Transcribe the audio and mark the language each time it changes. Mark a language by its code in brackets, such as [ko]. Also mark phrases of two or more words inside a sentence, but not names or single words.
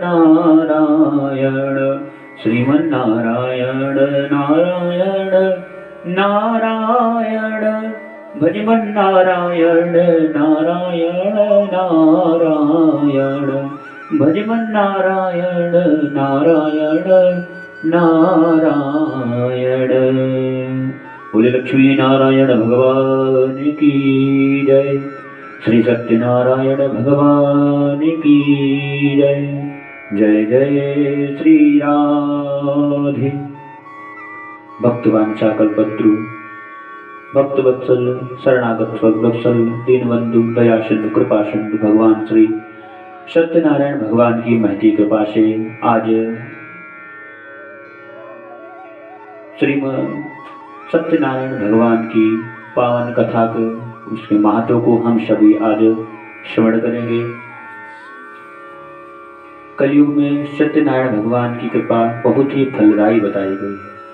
[hi] नारायण, श्रीमन्नारायण नारायण नारायण भजमन नारायण नारायण नारायण भजमन नारायण नारायण नारायण। बोले लक्ष्मी नारायण भगवान की जय। श्री सत्यनारायण भगवान की जय। जय जय श्री राधे। भक्तवांछा कल्पत्रु भक्तवत्सल शरणागत स्ववत्सल दीनबंधु दया सिंधु कृपा सिंधु भगवान श्री सत्यनारायण भगवान की महती कृपा से आज श्रीमद् सत्यनारायण भगवान की पावन कथा को उसके महत्व को हम सभी आज श्रवण करेंगे। कलयुग में सत्यनारायण भगवान की कृपा बहुत ही फलदायी बताई गई है।